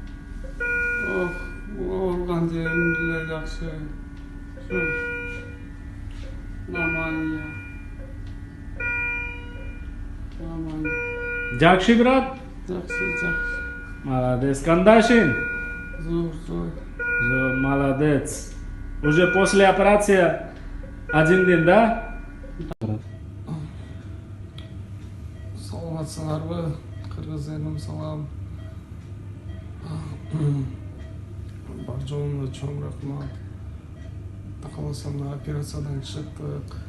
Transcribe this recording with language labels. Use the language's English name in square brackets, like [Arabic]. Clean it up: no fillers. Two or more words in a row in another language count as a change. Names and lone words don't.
[Kyrgyz] Олган жерим деле жакшы. [Russian] Нормально. [Kyrgyz] Жакшы брат? Жакшы. Молодец. Кандашин? [Uzbek] Зор. [Russian] Молодец. Уже после операции один день, да? [Kyrgyz] Саламатсыңарбы? Кыргыз элим салам. Бар жоонуна чоң рахмат. Кааласам да операциядан чыктык.